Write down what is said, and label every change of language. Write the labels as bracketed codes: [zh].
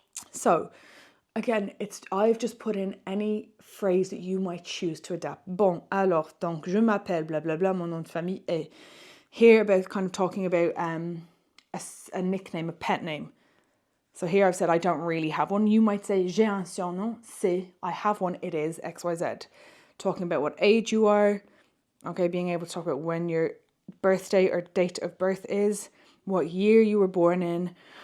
[en] So, again, I've just put in any phrase that you might choose to adapt. [fr] Bon, alors, donc, je m'appelle, blah, blah, blah, mon nom de famille est. [en] Here, about kind of talking about a nickname, a pet name. So here I've said I don't really have one. You might say, [fr] j'ai un surnom, c'est, [en] I have one, it is X, Y, Z. Talking about what age you are, okay, being able to talk about when your birthday or date of birth is, what year you were born in.